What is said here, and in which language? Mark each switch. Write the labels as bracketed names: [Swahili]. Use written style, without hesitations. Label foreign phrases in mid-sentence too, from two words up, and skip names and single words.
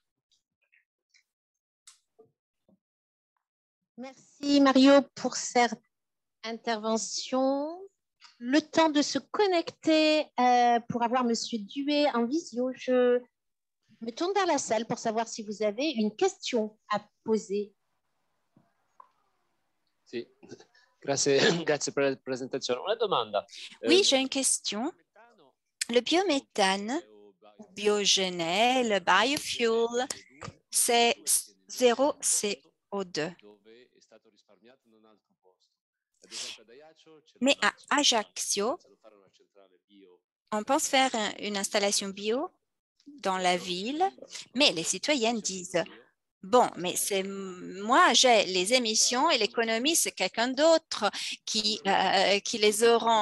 [French] Merci Mario pour cette intervention. Le temps de se connecter pour avoir Monsieur Duet en visio. Je me tourne vers la salle pour savoir si vous avez une question à poser. [Italian] Sì, grazie per la presentazione. Una domanda. [French] Oui, j'ai une question. Le biométhane, biogène, biofuel, c'est 0 CO2. Mais à Ajaccio, on pense faire une installation bio dans la ville, mais les citoyens disent « Bon, mais c'est moi, j'ai les émissions et l'économie, c'est quelqu'un d'autre qui les auront.